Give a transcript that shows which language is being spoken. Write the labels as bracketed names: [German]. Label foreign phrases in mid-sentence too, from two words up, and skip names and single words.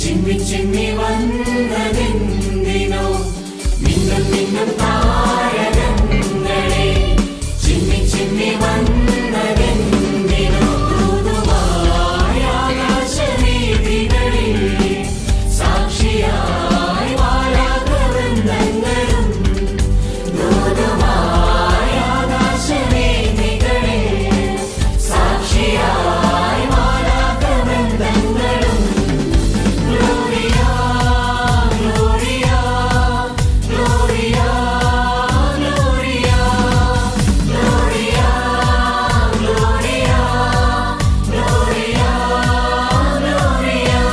[Malayalam] ചിന്നി വന്നതെന്തിനോ മിന്നും മിന്നും താരകങ്ങളെ ചിന്നി ചിന്നി വന്നതെന്തിനോ ദൂതുവായ ആകാശവീഥികളിൽ സാക്ഷിയായി വാലാകവൃന്ദങ്ങളും ദൂതുവായ ആകാശവീഥികളിൽ സാക്ഷിയായി വാലാകവൃന്ദങ്ങളും [Latin] Gloria, Gloria, Gloria, Gloria, Gloria, Gloria, Gloria, Gloria.